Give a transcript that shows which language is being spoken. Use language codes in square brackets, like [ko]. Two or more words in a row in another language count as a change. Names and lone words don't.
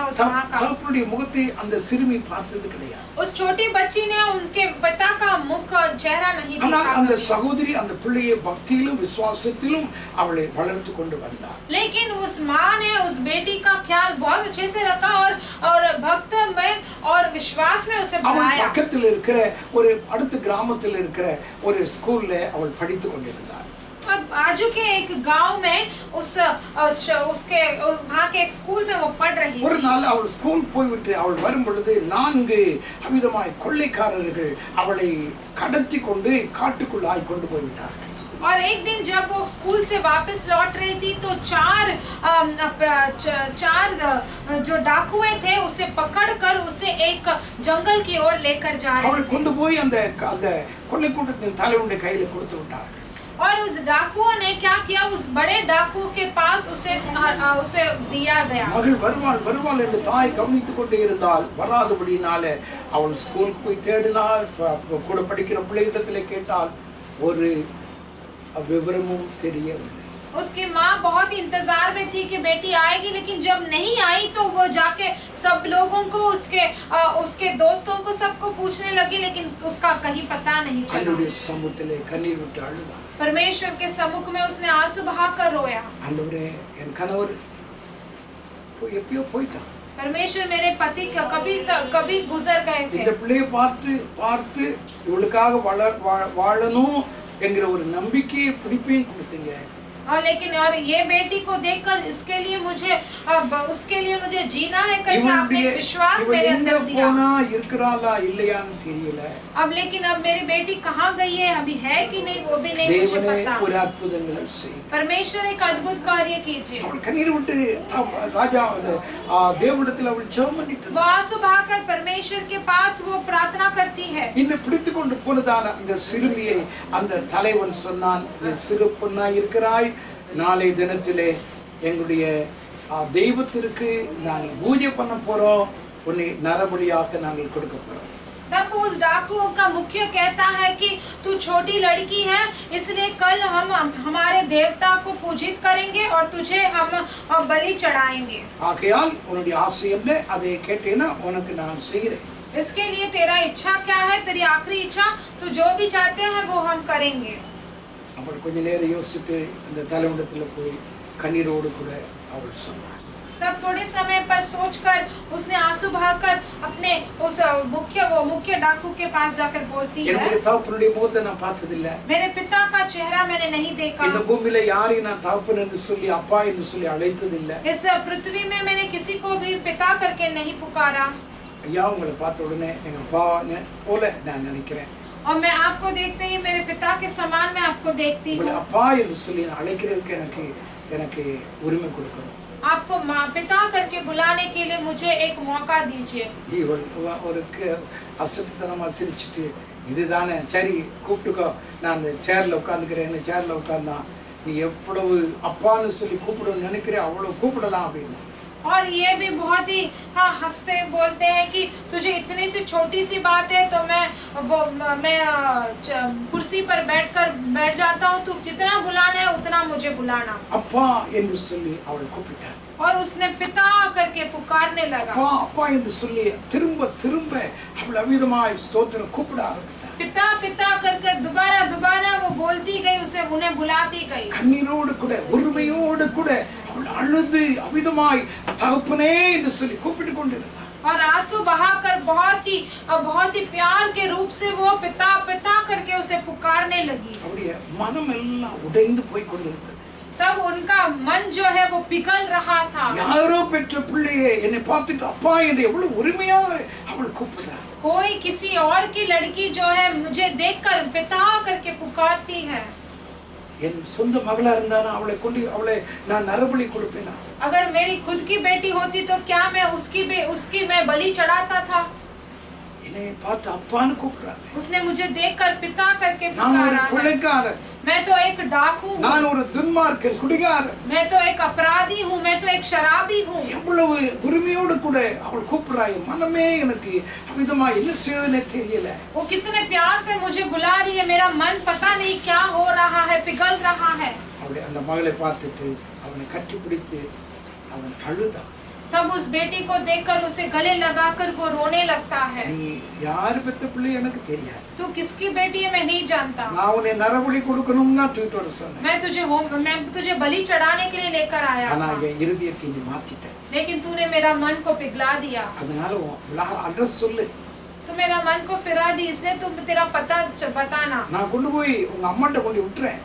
[hi] उस मां का [ta] தகப்பனுடைய முகத்தை அந்த சிறுமி பார்த்தது கிடையாது. [hi] उस छोटी बच्ची ने उनके पिता का मुख चेहरा नहीं देखा। [ta] ஆனால் அந்த சகோதரி அந்த பிள்ளையை பக்தியிலும் விசுவாசத்திலும் அவளை வளர்த்து கொண்டு வந்தார். [hi] लेकिन उस मां ने उस बेटी का ख्याल बहुत अच्छे से रखा और भक्त में और विश्वास में उसे बढ़ाया। [ta] பக்கத்தில் இருக்கிற ஒரு அடுத்த கிராமத்தில் இருக்கிற ஒரு ஸ்கூல்ல அவள் படித்துக் கொண்டிருந்தார். [hi] और बाजू के एक गांव में उसके वहां के एक स्कूल में वो पढ़ रही [ta] ஒரு [hi] थी। [ta] நாள் அவள் ஸ்கூல் போய்விட்டு அவள் வரும் பொழுது 4 அவிதமாய் கொள்ளைக்காரர்கள் அவளை கடத்தி கொண்டு காட்டுக்குள்ளாய் கொண்டு போய்விட்டார்கள். [hi] और एक दिन जब वो स्कूल से वापस लौट रही थी तो 4 जो डाकुए थे उसे पकड़कर उसे एक जंगल की ओर लेकर जा रहे [ta] அவள் [hi] थे। [ta] கொண்டு போய் அந்த கொள்ளை கூட்டத்தின் தலைவனுடைய கையில கொடுத்து விட்டார்கள். [hi] और उस डाकुओं ने क्या किया, उस बड़े डाकू के पास उसे दिया गया। [ta] மகள் வருவாள் என்று தாய் கவனித்துக் கொண்டே இருந்தால் வராதபடினாலே அவள் ஸ்கூலுக்கு போய் தேடினாள். கூட படிக்கிற பிள்ளைகளிடத்திலே கேட்டால் ஒரு விவரமும் தெரியவில்லை. [hi] उसकी माँ बहुत इंतजार में थी कि बेटी आएगी, लेकिन जब नहीं आई तो वो जाके सब लोगों को, उसके दोस्तों को, सबको पूछने लगी, लेकिन उसका कहीं पता नहीं चला। [ta] ஆண்டவருடைய சமூகத்திலே கண்ணீர் விட்டு அழுதார். [hi] परमेश्वर के सम्मुख में उसने आंसू बहाकर रोया। [ta] ஆண்டவரே, என் கணவர் எப்பயோ போயிட்டான். [hi] परमेश्वर, मेरे पति कभी गुजर गए थे। [ta] இந்த பிள்ளையை பார்த்து இவளுக்காக வாழணும் என்கிற ஒரு நம்பிக்கையை பிடிப்பையும் கொடுத்தீங்க. [hi] और लेकिन और ये बेटी को देखकर उसके लिए मुझे जीना है करके आपने विश्वास मेरे अंदर दिया। [ta] இருக்கறாளா இல்லையான்னு தெரியல. [hi] अब लेकिन अब मेरी बेटी कहाँ गई है, अभी है कि नहीं वो भी नहीं मुझे पता। [ta] ஒரு அற்புதங்களை செய். [hi] परमेश्वर एक अद्भुत कार्य कीजिए। [ta] அவள் கண்ணீர் விட்டு ராஜா தேவனிடத்தில் அவள் ஜெபம் பண்ணிட்டு [hi] वो आंसू बहाकर परमेश्वर के पास वो प्रार्थना करती है। [ta] இந்த பிடித்து கொண்டு போனதான அந்த சிறுமியை அந்த தலைவன் சொன்னான், நீ சிறு பொண்ணாய் இருக்கிறாய், நாளை தினத்திலே எங்களுடைய தெய்வத்திற்கு நாங்கள் பூஜை பண்ண போறோம், உன்னை நரபலியாக நாங்கள் கொடுக்க போறோம். [hi] तब उस डाकू का मुख्य कहता है कि तू छोटी लड़की है, इसलिए कल हम हमारे देवता को पूजित करेंगे और तुझे हम बलि चढ़ाएंगे। [ta] ஆகையால் உன்னுடைய ஆசை என்ன, அதை கேட்டேனா உனக்கு நான் செய்கிறேன். [hi] इसके लिए तेरा इच्छा क्या है, तेरी आखिरी इच्छा, तू जो भी चाहते हैं वो हम करेंगे। [ta] அவள் கொஞ்ச நேரம் யோசித்து அந்த தலைவனிடத்துல போய் கண்ணீரோடு கூட அவள் சொன்னாள். [hi] तब थोड़े समय पर सोचकर उसने आंसू बहाकर अपने उस मुख्य डाकू के पास जाकर बोलती है, [ta] என்னுடைய தகப்பனுடைய முகத்தை நான் பார்த்ததில்லை, [hi] मेरे पिता का चेहरा मैंने नहीं देखा, [ta] இந்த பூமியில யாரையும் நான் தகப்பன் என்று சொல்லி அப்பா என்று சொல்லி அழைத்ததில்லை, [hi] इस पृथ्वी में मैंने किसी को भी पिता करके नहीं पुकारा। [ta] ஐயா, உங்களை பார்த்த உடனே எங்க அப்பா போல நான் நினைக்கிறேன், [hi] और मैं आपको देखते ही मेरे पिता के समान मैं आपको देखती हूँ। [ta] அப்பா என்று சொல்லி அழைக்கிறதுக்கு எனக்கு உரிமை கொடுக்கணும். [hi] आपको माँ पिता करके बुलाने के लिए मुझे एक मौका दीजिए। [ta] இவள் ஒரு அசட்டுத்தனமா சிரிச்சுட்டு, இதுதானே சரி கூப்பிட்டுக்கோ, நான் அந்த சேர்ல உட்காந்துக்கிறேன், சேர்ல உட்கார்ந்தான், நீ எவ்வளவு அப்பான்னு சொல்லி கூப்பிடுன்னு நினைக்கிறேன் அவ்வளவு கூப்பிடலாம் அப்படின்னு. [hi] और ये भी बहुत ही हंसते बोलते हैं कि तुझे इतनी सी छोटी सी बात है तो मैं कुर्सी पर बैठ जाता हूँ, तू जितना बुलाना है उतना मुझे बुलाना। [ta] அப்பா என்று சொல்லி அவள் கூப்பிட்டாள். [hi] और उसने पिता करके पुकारने लगा। [ta] அப்பா அப்பா என்று சொல்லி திரும்ப அவள் அவிதமாய் ஸ்தோத்திரம் கூப்பிட ஆரம்பித்தாள். [hi] पिता पिता करके दोबारा वो बोलती गई, उसे उन्हें बुलाती गई। [ta] கண்ணீரோடு கூட உரிமையோடு கூட அவள் அழுது அவிதமாய் தகப்பனே என்று சொல்லி கூப்பிட்டு கொண்டிருந்தாள். [hi] और आंसू बहाकर बहुत ही प्यार के रूप से वो पिता पिता करके उसे पुकारने लगी। [ta] அவளுடைய மனம் எல்லாம் உடைந்து போய் கொண்டிருந்தது. [hi] तब उनका मन जो है वो पिघल रहा था। [ta] யாரோ பெற்ற பிள்ளையே என்னை பார்த்துட்டு அப்பா என்று எவ்வளவு உரிமையா அவள் கூப்பிடுறாள். [hi] कोई किसी और की लड़की जो है मुझे देखकर पिता करके पुकारती है। [ta] என் சொந்த மகளா இருந்தானா அவளை நான் நரபலி கொடுப்பேனா? [hi] अगर मेरी खुद की बेटी होती तो क्या मैं उसकी मैं बलि चढ़ाता था? [ta] என்னை பார்த்து அப்பான்னு கூப்பிடுறாங்க. [hi] उसने मुझे देखकर पिता करके [ta] நான் ஒரு [hi] पुकारा है। [ta] கொலைகாரன், [hi] मैं तो एक डाकू हूँ, [ta] நான் ஒரு துன்மார்க்கன், குடிகாரன், [hi] मैं तो एक अपराधी हूँ, मैं तो एक शराबी हूँ। [ta] எவ்வளவு உரிமையோடு கூட அவள் கூப்பிடுறாய். மனமே எனக்கு அவிதமா என்ன செய்யணும்னே தெரியல. [hi] वो कितने प्यार से मुझे बुला रही है, मेरा मन पता नहीं क्या हो रहा है, पिघल रहा है। [ta] அவளை அந்த மகளை பார்த்துட்டு அவனை கட்டிப்பிடித்து அவன் அழுதான். [hi] तब उस बेटी को देखकर उसे गले लगाकर वो रोने लगता है। [ta] நீ யார் பெத்த பிள்ளை எனக்கு தெரியாது, [hi] तू किसकी बेटी है मैं नहीं जानता, [ta] நான் உன்னை நரபலி கொடுக்கணும்னா தூக்கிட்டு வர சொன்னேன், [hi] मैं तुझे बलि चढ़ाने के लिए लेकर आया [ta] ஆனா [hi] था, [ta] என் இருதயத்தை நீ மாத்திட்ட. [hi] लेकिन तूने मेरा मन को पिघला दिया। [ta] அதனால உன் அட்ரஸ் சொல்லு, [hi] तू मेरा मन को फिरा दी, इसलिए तुम तेरा पता बताना, [ta] நான் கொண்டு போய் உங்க அம்மாட்ட கொண்டு விட்டுறேன்.